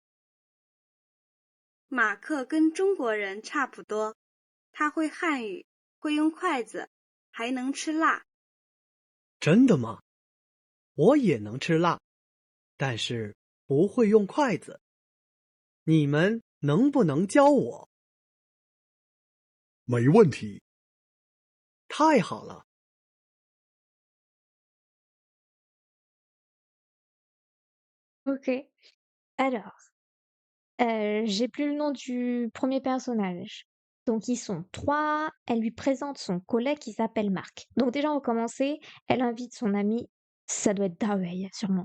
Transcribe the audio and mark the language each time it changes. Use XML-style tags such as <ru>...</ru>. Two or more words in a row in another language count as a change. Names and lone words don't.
<zh>马克跟中国人差不多，他会汉语，会用筷子，还能吃辣。真的吗？我也能吃辣，但是不会用筷子。你们能不能教我？没问题。太好了。</zh> <fr>Ok. Alors, j'ai plus le nom du premier personnage. Donc ils sont trois, elle lui présente son collègue qui s'appelle Marc. Donc déjà on va commencer, elle invite son ami, ça doit être Dawei sûrement.</fr>